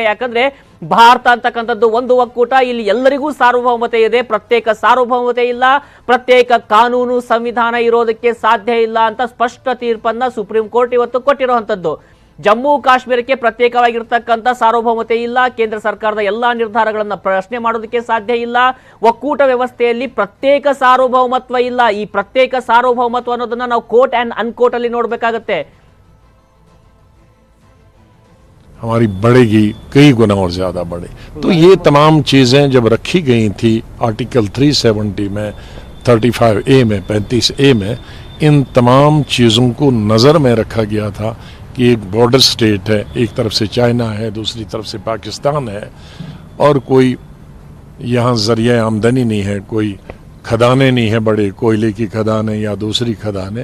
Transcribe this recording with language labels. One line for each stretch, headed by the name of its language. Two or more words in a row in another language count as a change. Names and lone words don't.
Kannada: ಯಾಕಂದ್ರೆ ಭಾರತ ಅಂತಕ್ಕಂಥದ್ದು ಒಂದು ಒಕ್ಕೂಟ, ಇಲ್ಲಿ ಎಲ್ಲರಿಗೂ ಸಾರ್ವಭೌಮತೆ ಇದೆ, ಪ್ರತ್ಯೇಕ ಸಾರ್ವಭೌಮತೆ ಇಲ್ಲ, ಪ್ರತ್ಯೇಕ ಕಾನೂನು ಸಂವಿಧಾನ ಇರೋದಕ್ಕೆ ಸಾಧ್ಯ ಇಲ್ಲ ಅಂತ ಸ್ಪಷ್ಟ ತೀರ್ಪನ್ನ ಸುಪ್ರೀಂ ಕೋರ್ಟ್ ಇವತ್ತು ಕೊಟ್ಟಿರುವಂತದ್ದು. ಜಮ್ಮು ಕಾಶ್ಮೀರಕ್ಕೆ ಪ್ರತ್ಯೇಕವಾಗಿರ್ತಕ್ಕಂಥ ಸಾರ್ವಭೌಮತೆ ಇಲ್ಲ, ಕೇಂದ್ರ ಸರ್ಕಾರದ ಎಲ್ಲಾ ನಿರ್ಧಾರಗಳನ್ನು ಪ್ರಶ್ನೆ ಮಾಡೋದಕ್ಕೆ ಸಾಧ್ಯ ಇಲ್ಲ, ಒಕ್ಕೂಟ ವ್ಯವಸ್ಥೆಯಲ್ಲಿ ಪ್ರತ್ಯೇಕ ಸಾರ್ವಭೌಮತ್ವ ಇಲ್ಲ. ಈ ಪ್ರತ್ಯೇಕ ಸಾರ್ವಭೌಮತ್ವ ಅನ್ನೋದನ್ನ ನಾವು
English: quote and unquote
Kannada: ಅಲ್ಲಿ ನೋಡಬೇಕಾಗತ್ತೆ.
Hindi: हमारी बढ़ेगी कई गुना और ज्यादा बढ़े. तो ये तमाम चीजें जब रखी गई थी आर्टिकल 370 में, 35A में, 35A में, इन तमाम चीजों को नजर में रखा गया था कि एक बॉर्डर स्टेट है, एक तरफ से चाइना है, दूसरी तरफ से पाकिस्तान है, और कोई यहाँ जरिया आमदनी नहीं है, कोई खदाने नहीं है, बड़े कोयले की खदानें या दूसरी खदानें.